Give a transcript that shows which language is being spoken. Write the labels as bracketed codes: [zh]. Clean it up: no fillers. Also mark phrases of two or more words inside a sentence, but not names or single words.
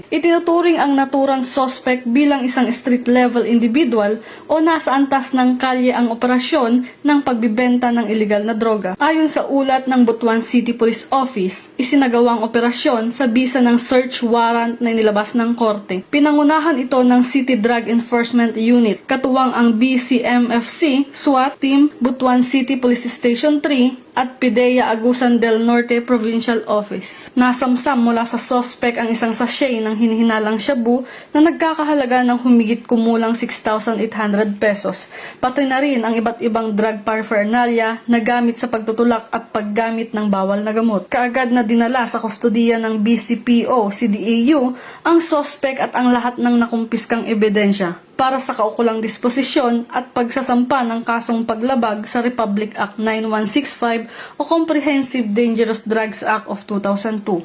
[tl] Itinuturing ang naturang suspect bilang isang [en] street-level individual [tl] o nasa antas ng kalye ang operasyon ng pagbibenta ng iligal na droga. Ayon sa ulat ng Butuan City Police Office, isinagawang operasyon sa bisa ng [en] search warrant [tl] na nilabas ng korte. Pinangunahan ito ng City Drug Enforcement Unit, katuwang ang BCMFC, SWAT Team, Butuan City Police Station 3, at PIDEA Agusan del Norte Provincial Office. Nasamsam mula sa suspect ang isang sachet ng hinihinalang shabu na nagkakahalaga ng humigit kumulang 6,800 pesos. Pati na rin ang iba't ibang [en] drug paraphernalia [tl] na gamit sa pagtutulak at paggamit ng bawal na gamot. Kaagad na dinala sa kustodiya ng BCPO, CDAU, ang suspect at ang lahat ng nakumpiskang ebidensya para sa kaukulang disposisyon at pagsasampa ng kasong paglabag sa Republic Act 9165 o Comprehensive Dangerous Drugs Act of 2002.